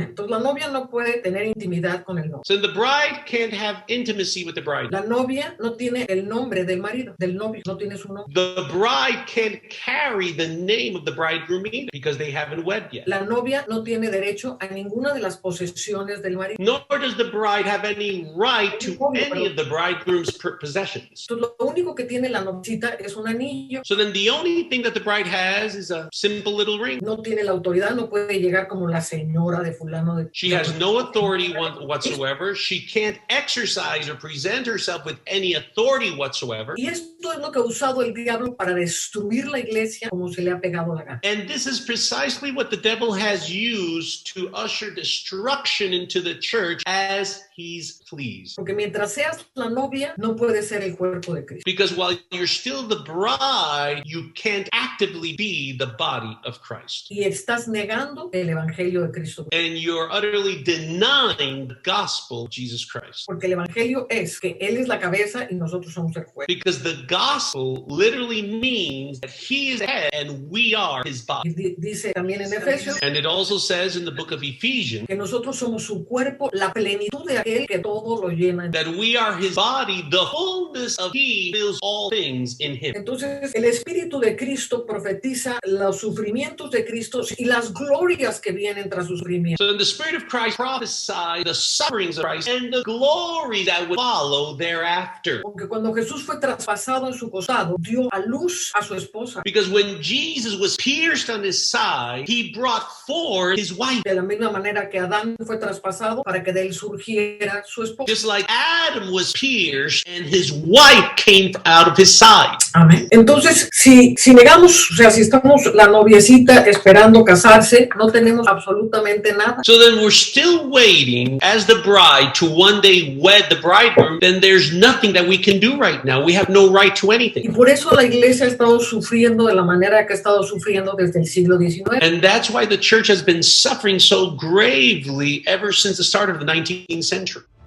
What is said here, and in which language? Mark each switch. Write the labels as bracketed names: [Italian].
[Spanish] Amén. Entonces la novia no puede tener intimidad con el novio. [English] So the bride can't have intimacy with the bride. [Spanish] La novia no tiene el nombre del marido, del novio, no tiene su nombre. [English] The bride can't carry the name of the bridegroom either because they haven't wed yet. [Spanish] La novia no tiene derecho a ninguna de las posesiones del marido. [English] Nor does the bride have any right to any of the bridegroom's possessions. possessions. [Spanish] Entonces, lo único que tiene la novicita es un anillo. [English] So then the only thing that the bride has is a simple little ring. [Spanish] No tiene la autoridad, no puede llegar como la señora de fulano de... [English] She has no authority whatsoever. She can't exercise or present herself with any authority whatsoever. [Spanish] Y esto es lo que ha usado el diablo para destruir la iglesia como se le ha pegado la gana. [English] And this is precisely what the devil has used to usher destruction into the church as he's pleased. [Spanish] Porque mientras seas la novia, no puedes ser el cuerpo de Cristo. [English] Because while you're still the bride, you can't actively be the body of Christ. [Spanish] Y estás negando el evangelio de Cristo. [English] And you're utterly denying the gospel of Jesus Christ. [Spanish] Porque el evangelio es que Él es la cabeza y nosotros somos el cuerpo. [English] Because the gospel literally means that he is the head and we are his body. [Spanish] Y dice también en Efesios [English] And it also says in the book of Ephesians [Spanish] que nosotros somos su cuerpo, la plenitud de aquel que todo lo llena. [English] that we are his body, the fullness of he fills all things in him. [Spanish] Entonces, el Espíritu de Cristo profetiza los sufrimientos de Cristo y las glorias que vienen tras sus sufrimientos. [English] So then the Spirit of Christ prophesied the sufferings of Christ and the glory that would follow thereafter. [Spanish] Porque cuando Jesús fue traspasado en su costado, dio a luz a su esposa. [English] Because when Jesus was pierced on his side, he brought forth his wife. [Spanish] De la misma manera que Adán fue traspasado para que de él surgiera su esposa. [English] Just like Adam was pierced and his wife came out of his side. [Spanish] Amén. Entonces, si negamos, o sea, si estamos la noviecita esperando casarse, no tenemos absolutamente nada. [English] So then we're still waiting as the bride to one day wed the bridegroom, then there's nothing that we can do right now. We have no right to [Spanish] Y [English] anything. [Spanish] por eso la iglesia ha estado sufriendo de la manera que ha estado sufriendo desde el siglo XIX. [English] And that's why the church has been suffering so gravely ever since the start of the 19th century.